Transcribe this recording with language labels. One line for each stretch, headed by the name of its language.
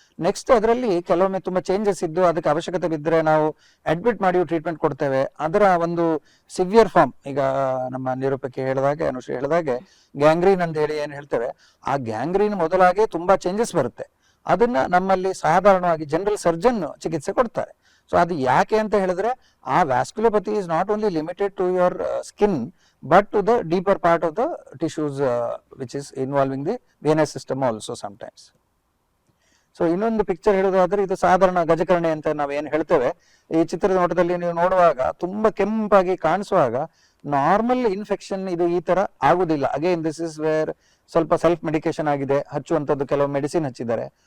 Kannada: Next ಅದರಲ್ಲಿ ಕೆಲವೊಮ್ಮೆ ತುಂಬಾ ಚೇಂಜಸ್ ಇದ್ದು ಅದಕ್ಕೆ ಅವಶ್ಯಕತೆ ಬಿದ್ದರೆ ನಾವು ಅಡ್ಮಿಟ್ ಮಾಡಿ ಟ್ರೀಟ್ಮೆಂಟ್ ಕೊಡ್ತೇವೆ. ಅದರ ಒಂದು ಸಿವಿಯರ್ ಫಾರ್ಮ್, ಈಗ ನಮ್ಮ ನಿರೂಪಕ್ಕೆ ಹೇಳಿದಾಗೆ, ಅನುಶ್ರೀ ಹೇಳಿದಾಗೆ ಗ್ಯಾಂಗ್ರೀನ್ ಅಂತ ಹೇಳಿ ಏನ್ ಹೇಳ್ತೇವೆ, ಆ ಗ್ಯಾಂಗ್ರೀನ್ ಮೊದಲಾಗೆ ತುಂಬಾ ಚೇಂಜಸ್ ಬರುತ್ತೆ. ಅದನ್ನ ನಮ್ಮಲ್ಲಿ ಸಾಧಾರಣವಾಗಿ ಜನರಲ್ ಸರ್ಜನ್ ಚಿಕಿತ್ಸೆ ಕೊಡ್ತಾರೆ.
English: so
Kannada: ಅದು ಯಾಕೆ ಅಂತ ಹೇಳಿದ್ರೆ, ಆ
English: Vasculopathy is not only limited to your skin but to the deeper part of the tissues which is involving the venous system also sometimes.
Kannada: So ಇನ್ನೊಂದು ಪಿಕ್ಚರ್ ಹೇಳೋದಾದ್ರೆ, ಇದು ಸಾಧಾರಣ ಗಜಕರ್ಣೆ ಅಂತ ನಾವು ಏನ್ ಹೇಳ್ತೇವೆ. ಈ ಚಿತ್ರದ ನೋಟದಲ್ಲಿ ನೀವು ನೋಡುವಾಗ ತುಂಬಾ ಕೆಂಪಾಗಿ ಕಾಣಿಸುವಾಗ ನಾರ್ಮಲ್ ಇನ್ಫೆಕ್ಷನ್ ಇದು ಈ ತರ ಆಗುದಿಲ್ಲ.
English: again this is where
Kannada: ಸ್ವಲ್ಪ ಸೆಲ್ಫ್ ಮೆಡಿಕೇಶನ್ ಆಗಿದೆ, ಹಚ್ಚುವಂತದ್ದು ಕೆಲವು ಮೆಡಿಸಿನ್ ಹಚ್ಚಿದ್ದಾರೆ.